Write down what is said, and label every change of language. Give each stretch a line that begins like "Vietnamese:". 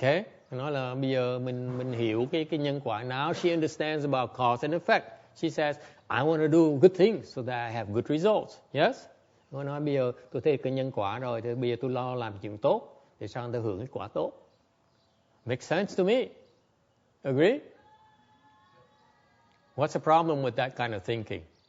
Vietnamese: Okay, nói là bây giờ mình hiểu cái nhân quả.
English: Now she understands about cause and effect. She says, I want to do good things so that I have good results. Yes?
Vietnamese: Nó nói bây giờ tôi thấy cái nhân quả rồi, thì bây giờ tôi lo làm chuyện tốt để sao tôi hưởng cái quả tốt.
English: Makes sense to me. Agree? What's the problem with that kind of thinking?